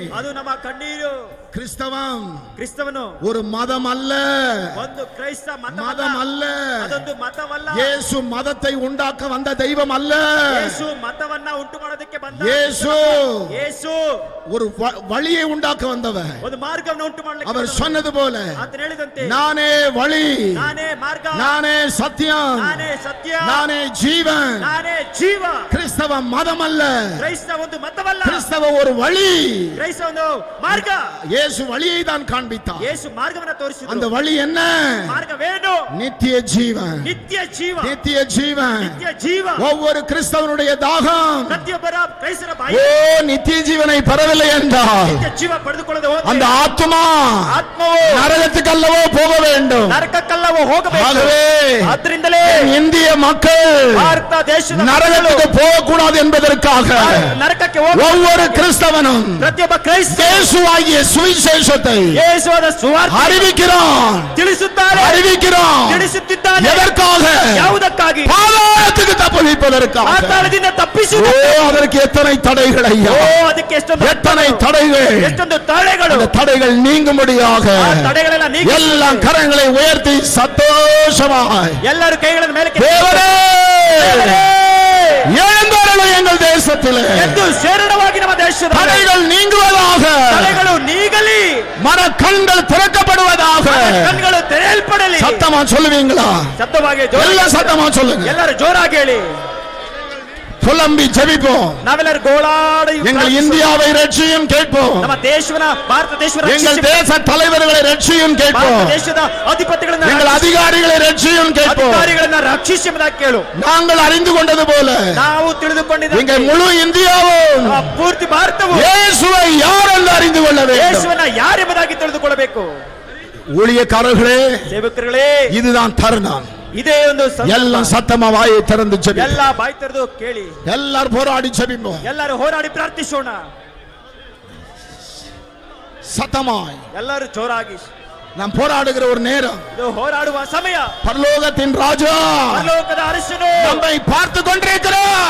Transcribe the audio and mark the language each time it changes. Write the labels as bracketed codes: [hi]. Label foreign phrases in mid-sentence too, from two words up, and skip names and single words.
[kn] ಅದು ನಮ್ಮ ಕಣ್ಣೀರು. [ta] கிறிஸ்தவம் [kn] ಕ್ರಿಸ್ತವನು [ta] ஒரு மதம் அல்ல, [kn] ಒಂದು ಕ್ರೈಸ್ತ [ta] மதம் அல்ல. [kn] ಅದೊಂದು ಮತವಲ್ಲ. [ta] இயேசு மதத்தை உண்டாக்க வந்த தெய்வம் அல்ல. [kn] ಯೇಸು ಮತವನ್ನ ಉಂಟು ಮಾಡೋದಕ್ಕೆ ಬಂದ. [ta] இயேசு [kn] ಯೇಸು [ta] ஒரு வழியை உண்டாக்க வந்தவர். [kn] ಒಂದು ಮಾರ್ಗವನ್ನು ಉಂಟು ಮಾಡಲಿಕ್ಕೆ [ta] அவர் சொன்னது போல, [kn] ಆತನು ಹೇಳಿದಂತೆ, [ta] நானே வழி, [kn] ನಾನೇ ಮಾರ್ಗ, [ta] நானே சத்தியம், [kn] ನಾನೇ ಸತ್ಯ, [ta] நானே ஜீவன். [kn] ನಾನೇ ಜೀವ. [ta] கிறிஸ்தவ மதம் அல்ல, [kn] ಕ್ರೈಸ್ತ ಒಂದು ಮತವಲ್ಲ, [ta] கிறிஸ்தவ ஒரு வழி. [kn] ಕ್ರೈಸ್ತ ಒಂದು ಮಾರ್ಗ. [ta] இயேசு வழியை தான் காண்பித்தார். [kn] ಯೇಸು ಮಾರ್ಗವನ್ನ ತೋರಿಸಿದರು. [ta] அந்த வழி என்ன? [kn] ಮಾರ್ಗವೇನು? [ta] நித்திய ஜீவன், [kn] ನಿತ್ಯ ಜೀವ, [ta] நித்திய ஜீவன். [kn] ನಿತ್ಯ ಜೀವ. [ta] ஒவ்வொரு கிறிஸ்தவனுடைய தாகம், [kn] ಪ್ರತಿಯೊಬ್ಬರ ಕ್ರೈಸ್ತರ ಬಾಯಿ [ta] ஓ நித்திய ஜீவனை பெறவில்லை என்றால் [kn] ನಿತ್ಯ ಜೀವ ಪಡೆದುಕೊಳ್ಳದೆ ಹೋದರೆ [ta] அந்த ஆத்மா [kn] ಆತ್ಮವು [ta] நரகத்துக்கு அல்லவோ போக வேண்டும். [kn] ನರಕಕ್ಕಲ್ಲವೋ ಹೋಗಬೇಕು. [ta] ஆகவே [kn] ಆದ್ರಿಂದಲೇ [ta] இந்திய மக்கள் [kn] ಭಾರತ ದೇಶದ [ta] நரகத்துக்கு போகக்கூடாது என்பதற்காக [kn] ನರಕಕ್ಕೆ ಹೋಗ [ta] ஒவ்வொரு கிறிஸ்தவனும் [kn] ಪ್ರತಿಯೊಬ್ಬ ಕ್ರೈಸ್ತ [ta] இயேசுவாகிய சுவிசேஷத்தை [kn] ಯೇಸುವಾದ ಸುವಾರ್ತೆ [ta] அறிவிக்கிறான், [kn] ತಿಳಿಸುತ್ತಾರೆ, [ta] அறிவிக்கிறான். [kn] ತಿಳಿಸುತ್ತಿದ್ದಾನೆ. [ta] எதற்காக? [kn] ಯಾವುದಕ್ಕಾಗಿ? [ta] பாதாளத்துக்கு தப்புவிப்பதற்காக. [kn] ಪಾತಾಳದಿಂದ ತಪ್ಪಿಸುವ. [ta] ஓ அதற்கு எத்தனை தடைகள் ஐயா, [kn] ಓ ಅದಕ್ಕೆ ಎಷ್ಟೊಂದು [ta] எத்தனை தடைகள். [kn] ಎಷ್ಟೊಂದು ತಡೆಗಳು. [ta] அந்த தடைகள் நீங்கும்படியாக [kn] ಆ ತಡೆಗಳೆಲ್ಲ ನೀಗಿ [ta] எல்லா கரங்களை உயர்த்தி சந்தோஷமாய் [kn] ಎಲ್ಲರೂ ಕೈಗಳನ್ನು ಮೇಲೆ [ta] தேவனே எழுந்தருளும் எங்கள் தேசத்திலே [kn] ಎದ್ದು ಸೇರಣವಾಗಿ ನಮ್ಮ ದೇಶದ [ta] தடைகள் நீங்குவதாக, [kn] ತಡೆಗಳು ನೀಗಲಿ, [ta] மனக்கண்கள் திறக்கப்படுவதாக. [kn] ಕಣ್ಗಳು ತೆರೆಯಲ್ಪಡಲಿ. [ta] சத்தமா சொல்லுவீங்களா? [kn] ಶಬ್ದವಾಗಿ [ta] எல்லாம் சத்தமா சொல்லுங்க. [kn] ಎಲ್ಲರೂ ಜೋರಾಗಿ ಹೇಳಿ. [ta] புலம்பி ஜெபிப்போம். [kn] ನಾವೆಲ್ಲರೂ ಗೋಳಾಡಿ [ta] எங்கள் இந்தியாவை ரட்சியும் கேட்போம். [kn] ನಮ್ಮ ದೇಶವನ್ನ ಭಾರತ ದೇಶವನ್ನ [ta] எங்கள் தேச தலைவர்களை ரட்சியும் கேட்போம். [kn] ಭಾರತ ದೇಶದ ಅಧಿಪತಿಗಳನ್ನ [ta] எங்கள் அதிகாரிகளை ரட்சியும் கேட்போம். [kn] ಅಧಿಕಾರಿಗಳನ್ನ ರಕ್ಷಿಸುವುದಾಗಿ ಕೇಳು. [ta] நாங்கள் அறிந்து கொண்டது போல [kn] ನಾವು ತಿಳಿದುಕೊಂಡಿದ್ದ [ta] எங்கள் முழு இந்தியாவும் [kn] ಪೂರ್ತಿ ಭಾರತವು [ta] இயேசுவை யார் என்று அறிந்து கொள்ள வேண்டும். [kn] ಯೇಸುವನ್ನ ಯಾರೆಂಬುದಾಗಿ ತಿಳಿದುಕೊಳ್ಳಬೇಕು. [ta] ஊழியக்காரர்களே, [kn] ಸೇವಕರುಗಳೇ, [ta] இதுதான் தருணம். [kn] ಇದೇ ಒಂದು [ta] எல்லாம் சத்தமா வாயை திறந்து ஜெபி. [kn] ಎಲ್ಲ ಬಾಯಿ ತೆರೆದು ಕೇಳಿ. [ta] எல்லாரும் போராடி ஜெபிப்போம். [kn] ಎಲ್ಲರೂ ಹೋರಾಡಿ ಪ್ರಾರ್ಥಿಸೋಣ. [ta] சத்தமாய் [kn] ಎಲ್ಲರೂ ಜೋರಾಗಿ [ta] நாம் போராடுகிற ஒரு நேரம். [kn] ಇದು ಹೋರಾಡುವ ಸಮಯ. [ta] பரலோகத்தின் ராஜா [kn] ಪರಲೋಕದ ಅರಸನು [ta] நம்மை பார்த்து கொண்டிருக்கிறார்.